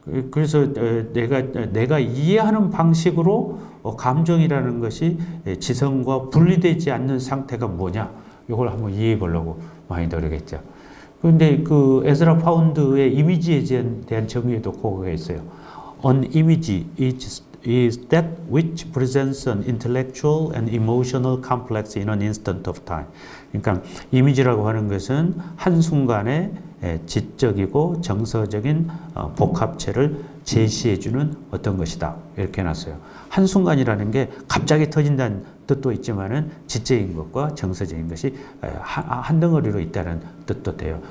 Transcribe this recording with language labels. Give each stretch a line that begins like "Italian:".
Korean: 그래서 내가 이해하는 방식으로 감정이라는 것이 지성과 분리되지 않는 상태가 뭐냐, 이걸 한번 이해해 보려고 많이 노력했죠. 그런데 그 에즈라 파운드의 이미지에 대한 정의에도 그거가 있어요.
English: An image is that which presents an intellectual and emotional complex in an instant of time.
Korean: 그러니까 이미지라고 하는 것은 한순간에 지적이고 정서적인 복합체를 제시해주는 어떤 것이다. 이렇게 해놨어요. 한순간이라는 게 갑자기 터진다는 뜻도 있지만은 지적인 것과 정서적인 것이 한 덩어리로 있다는 뜻도 돼요.